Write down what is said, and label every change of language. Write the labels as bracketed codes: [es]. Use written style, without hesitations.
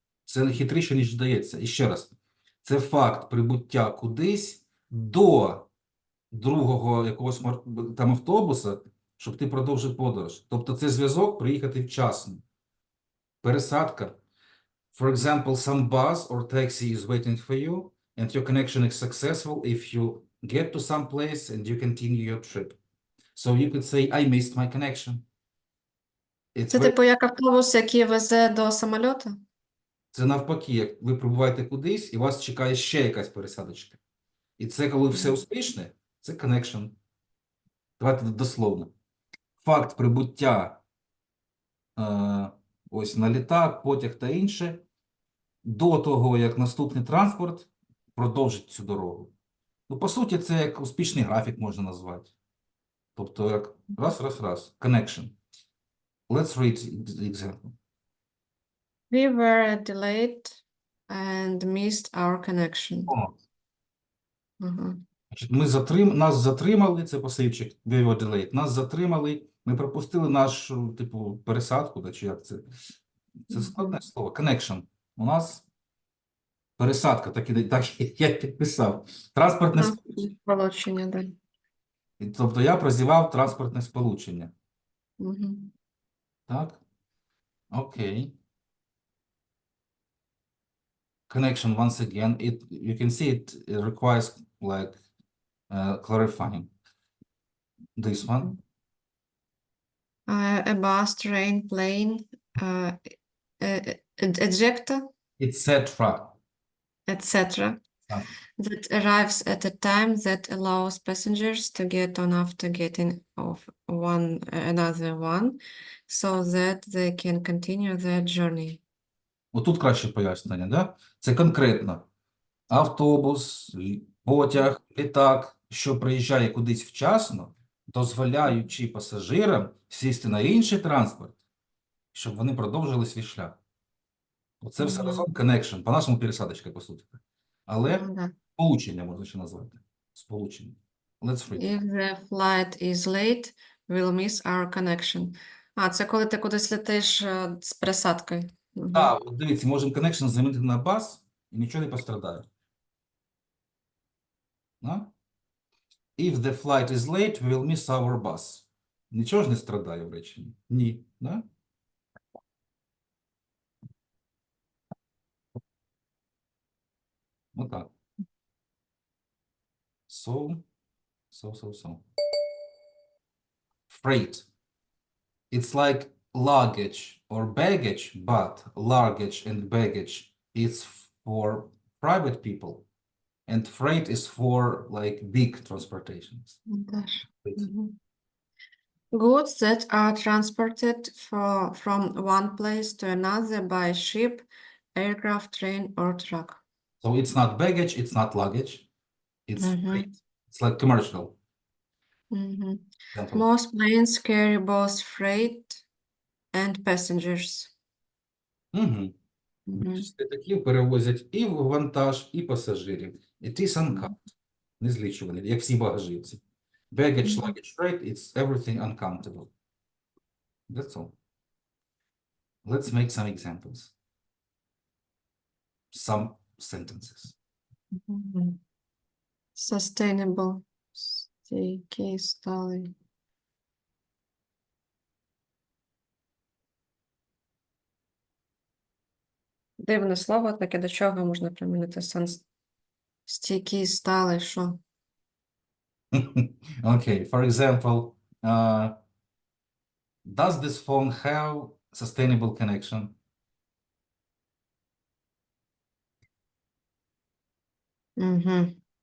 [uk] Це хитріше, ніж здається. І ще раз. Це факт прибуття кудись до другого якогось там автобуса, щоб ти продовжив подорож. Тобто це зв'язок приїхати вчасно. Пересадка. [en] For example, some bus or taxi is waiting for you, and your connection is successful if you get to some place and you continue your trip. So you could say, I missed my connection. It's [uk] Це [en] very... [uk] типу як автобус, який везе до самольоту? Це навпаки, як ви прибуваєте кудись, і вас чекає ще якась пересадочка. І це, коли все успішне, це connection. Давайте дословно. Факт прибуття ось на літак, потяг та інше, до того, як наступний транспорт продовжить цю дорогу. Ну, по суті, це як успішний графік можна назвати. Тобто, як раз. [en] Connection. Let's read the example. We were delayed and missed our connection. [uk] О, Мгм. значить, нас затримали, це пасивчик, [en] we were delayed, [uk] нас затримали, ми пропустили нашу, типу, пересадку, да, чи як це? Це складне слово. Connection. У нас пересадка, так я підписав. Транспортне сполучення. Сполучення, да. Тобто я прозівав транспортне сполучення. Мгм. Так? Окей. [en] connection once again. You can see it requires like clarifying. This one. A bus, train, plane, ejector, Etc. etc. that arrives at a time that allows passengers to get on after getting off another one, so that they can continue their journey. [uk] Отут краще пояснення, да? Це конкретно автобус, потяг, літак, що приїжджає кудись вчасно, дозволяючи пасажирам сісти на інший транспорт, щоб вони продовжили свій шлях. Оце все разом connection, по-нашому пересадочка, по суті. Але Ну, да. сполучення можна ще назвати. [en] Сполучення. Let's read. If the flight is late, we'll miss our connection. [uk] Це коли ти кудись летиш з пересадкою. Так, от дивіться, можемо connection замінити на bus і нічого не пострадає. Да? [en] If the flight is late, we will miss our bus. [uk] Нічого ж не страдає в реченні? Ні. Да? Отак. [en] So. Freight. It's like luggage or baggage, but luggage and baggage is for private people, and freight is for like big transportations. [uk] Теж. [en] Freight. Goods that are transported from one place to another by ship, aircraft, train, or truck. So it's not baggage, it's not luggage, it's freight. It's like commercial. Example. Most planes carry both freight and passengers. [uk] Більшість літаків перевозять і вантаж, і пасажирів. [en] It is uncountable. [uk] Незлічуваний, як всі багажівці. [en] Baggage, luggage, freight, it's everything uncountable. That's all. Let's make some examples. Some sentences. [uk] Sustainable. Стійкий, сталий. Дивне слово, таке до чого можна примінити сенс? Стійкий, сталий, що? [en] Okay, for example, does this phone have sustainable connection? Угу.